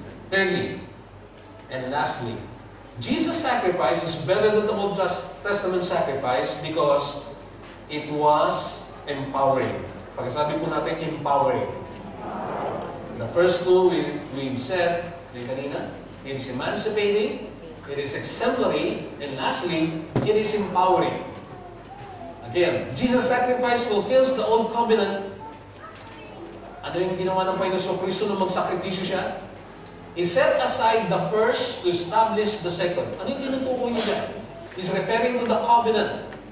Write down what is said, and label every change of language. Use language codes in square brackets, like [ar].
[en] Thirdly, and lastly, Jesus' sacrifice is better than the Old Testament sacrifice because it was empowering. [tl] Pagkasabi po natin, [en] empowering. The first two we've said, [tl] kanina, [en] it is emancipating, it is exemplary, and lastly, it is empowering. Again, Jesus' sacrifice fulfills the Old Covenant. [tl] Ano yung ginawa ng Panginoon Kristo nung magsakripisyo siya? [en] He set aside the first to establish the second. [tl] Ano yung tinutukoy niya dyan? [en] He's referring to the covenant.